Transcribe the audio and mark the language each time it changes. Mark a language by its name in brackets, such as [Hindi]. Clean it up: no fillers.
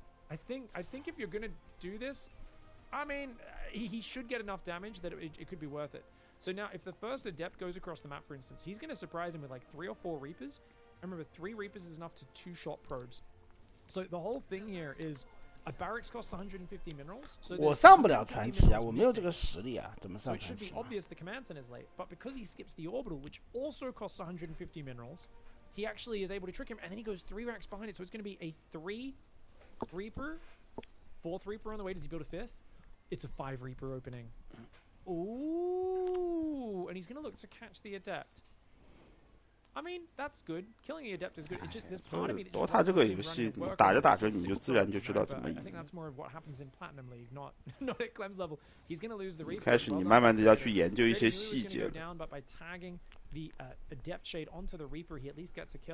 [English] I think if you're gonna do this, I mean, he should get enough damage that it could be worth it. So now, if the first Adept goes across the map, for instance, he's gonna surprise him with like 3 or 4 Reapers. And remember, 3 Reapers is enough to 2-shot probes. So the whole thing here is. A barracks costs 150 minerals. So [Chinese] 我上不了传奇啊，我没有这个实力啊，怎么上传奇？ [English] So it should be obvious the command center is late, but because he skips the orbital, which also costs 150 minerals, he actually is able to trick him, and then he goes 3 racks behind it. So it's going to be a 3 Reaper, 4th Reaper on the way. Does he build a 5th? It's a 5 Reaper opening. Ooh, and he's going to look to catch the Adept. I mean, that's good. Killing the Adept is good. It just there's part of me that [Chinese] DOTA 这个游戏打着打着你就自然就知道怎么赢。 [English] I think that's more of what happens in Platinum League, not at Clem's level. He's going to lose the Reaper. [Chinese] 开始你慢慢的要去研究一些细节。 [English] But by tagging the Adept shade onto the Reaper, he at least gets a kill.